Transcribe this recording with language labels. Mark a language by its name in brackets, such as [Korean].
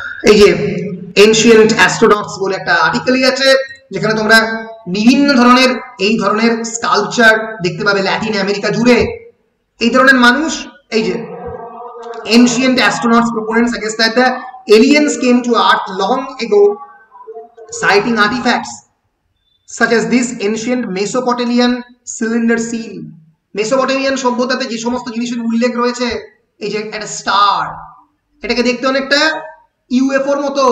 [Bangla] এই যে ancient astronauts বলে একটা আর্টিকেলই আছে, যেখানে তোমরা বিভিন্ন ধরনের এই ধরনের স্কাল্পচার দেখতে পাবে ল্যাটিন আমেরিকা জুড়ে। এই ধরনের মানুষ এই যে [English] ancient astronauts proponents suggest that the aliens came to Earth long ago, citing artifacts such as this ancient Mesopotamian cylinder seal. [Bangla] Mesopotamian সভ্যতাতে যে সমস্ত জিনিসের উল্লেখ রয়েছে, এই যে একটা স্টার, এটাকে দেখতে অনেকটা ইউএফওর মতো।